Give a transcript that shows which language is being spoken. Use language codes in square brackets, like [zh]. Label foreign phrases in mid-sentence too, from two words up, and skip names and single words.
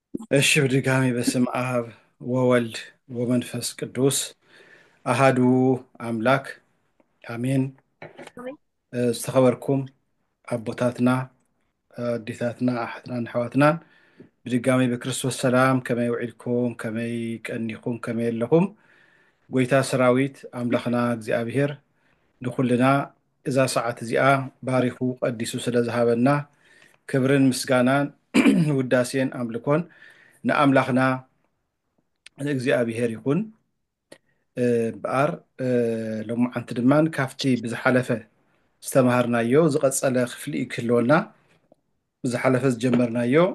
[gez] እሺ በድጋሚ በስም አብ ወወልድ ወመንፈስ ቅዱስ አሃዱ አምላክ አሜን። [ti] ዝተኸበርኩም አቦታትና አዴታትና አሓትናን አሕዋትናን ብድጋሚ በክርስቶስ ሰላም ከመይ ውዒልኩም ከመይ ቀኒኹም ከመይ ኣለኹም ጎይታ ሰራዊት አምላኽና እግዚአብሔር ንኩልና እዛ ሰዓት እዚኣ ባሪኹ ቀዲሱ ስለ ዝሃበና ክብርን ምስጋናን ውዳሴን አምልኮን ንአምላኽና እግዚአብሔር ይኹን በአር ሎማዓንቲ ድማን ካፍቲ ብዝሓለፈ ዝተምሃርናዮ ዝቐፀለ ክፍሊ ክህልወና ብዝሓለፈ ዝጀመርናዮ